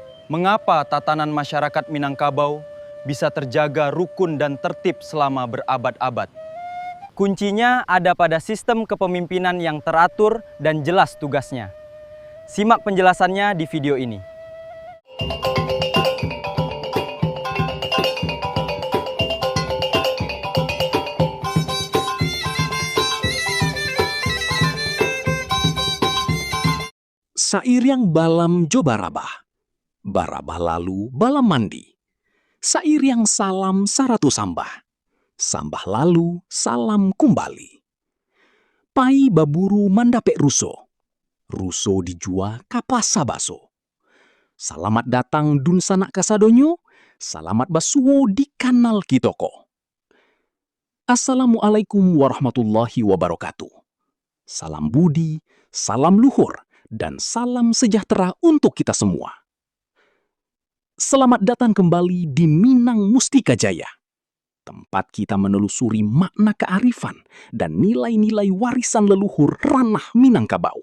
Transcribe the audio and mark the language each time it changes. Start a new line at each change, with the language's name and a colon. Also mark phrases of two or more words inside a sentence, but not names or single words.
Indonesian: Mengapa tatanan masyarakat Minangkabau bisa terjaga rukun dan tertib selama berabad-abad? Kuncinya ada pada sistem kepemimpinan yang teratur dan jelas tugasnya. Simak penjelasannya di video ini.
Minangkabau: Sairiang balam jo barabah lalu balam mandi. Sairiang salam saratu sambah lalu salam kumbali. Pai baburu mandapek ruso dijua kapasa baso. Salamat datang dun sanak kasadonyo, salamat basuo di kanal kitoko.
Arabic: السلام عليكم ورحمة الله وبركاته.
Indonesian: Salam budi, salam luhur, dan salam sejahtera untuk kita semua. Selamat datang kembali di Minang Mustika Jaya, tempat kita menelusuri makna kearifan dan nilai-nilai warisan leluhur ranah Minangkabau.